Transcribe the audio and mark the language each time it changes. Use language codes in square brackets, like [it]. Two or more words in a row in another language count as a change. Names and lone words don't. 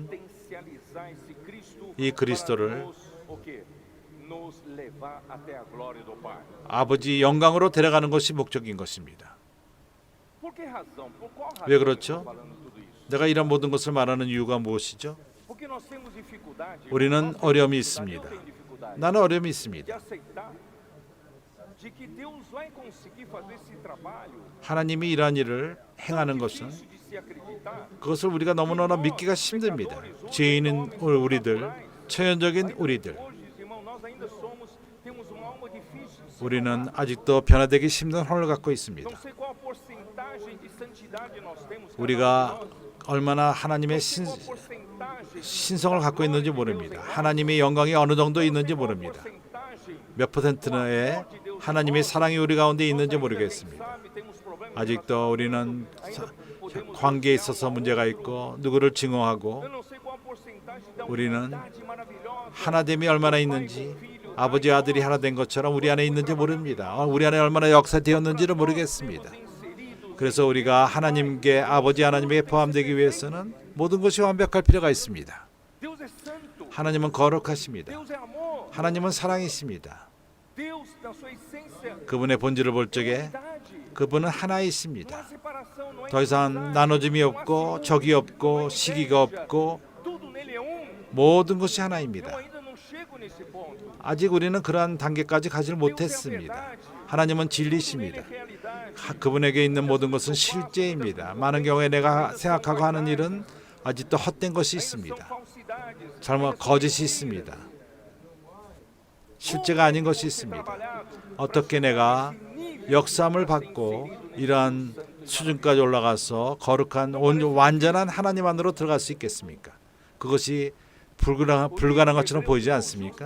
[pt] potencializar esse Cristo [ko] 이 [pt] para [ko] 그리스도를 [pt] nos, o quê? Nos levar até a glória do Pai. [ko] 아버지 영광으로 데려가는 것이 목적인 것입니다. [pt] Por que razão? Por qual razão [ko] 왜 [pt] eu [ko] 그렇죠? [pt] estou falando tudo isso? [ko] 내가 이런 모든 것을 말하는 이유가 무엇이죠? [pt] Porque nós temos dificuldade. [ko] 우리는 어려움이 있습니다. [pt] Eu tenho dificuldade [ko] 나는 어려움이 [pt] de [ko] 있습니다. [pt] aceitar de que Deus vai conseguir fazer esse trabalho. [ko] 하나님이 이러한 일을 행하는 것은 [pt] Difícil de se acreditar. [ko] 그것을 우리가 너무나 믿기가 힘듭니다. 죄인인 우리들, 처연적인 우리들, [pt] Hoje, irmão, nós ainda temos uma alma difícil de se [ko] 우리는 아직도 변화되기 힘든 혼을 갖고 있습니다. [pt] Não sei qual a porcentagem de santidade nós temos. cada [ko] 우리가 [pt] um de nós. [ko] 얼마나 하나님의 [pt] Não sei qual a porcentagem [ko] 신성을 갖고 있는지 모릅니다. 하나님의 영광이 어느 정도 있는지 모릅니다. 몇 퍼센트의 하나님의 사랑이 우리 가운데 있는지 모르겠습니다. 아직도 우리는 관계에 있어서 문제가 있고 누구를 증오하고 우리는 하나됨이 얼마나 있는지 아버지 아들이 하나 된 것처럼 우리 안에 있는지 모릅니다. 우리 안에 얼마나 역사되었는지를 모르겠습니다. 그래서 우리가 하나님께 아버지 하나님에게 포함되기 위해서는 모든 것이 완벽할 필요가 있습니다. [pt] Deus é santo. [ko] 하나님은 거룩하십니다. [pt] Deus é amor. [ko] 하나님은 사랑이십니다. [pt] Deus, na sua essência, [ko] 그분의 본질을 볼 적에 [pt] unidade. [ko] 그분은 [pt] Não há [ko] 하나이십니다. [pt] separação, não há [ko] 더 이상 [pt] inimizade, [ko] 나눠짐이 [pt] não há [ko] 없고 [pt] ciúme, [ko] 적이 [pt] não [ko] 없고 [pt] há [ko] 시기가 [pt] inveja. [ko] 없고 [pt] Tudo nele é um. [ko] 모든 것이 [pt] Eu [ko] 하나입니다. [pt] ainda não chego nesse ponto. [ko] 아직 우리는 그러한 단계까지 가지 [pt] Deus é a [ko] 못했습니다. [pt] verdade. [ko] 하나님은 [pt] Tudo nele [ko] 진리십니다. [pt] é realidade. [ko] 그분에게 있는 모든 것은 실제입니다. 많은 경우에 내가 생각하고 하는 일은 아직도 헛된 것이 [pt] Ainda são [ko] 있습니다. [pt] falsidades. [ko] 잘못 [pt] ainda são [ko] 거짓이 [pt] mentiras. [ko] 있습니다. 실제가 아닌 것이 있습니다. 어떻게 내가 역사함을 받고 이러한 수준까지 올라가서 거룩한 완전한 하나님 안으로 들어갈 수 있겠습니까? 그것이 불가능한 것처럼 보이지 않습니까?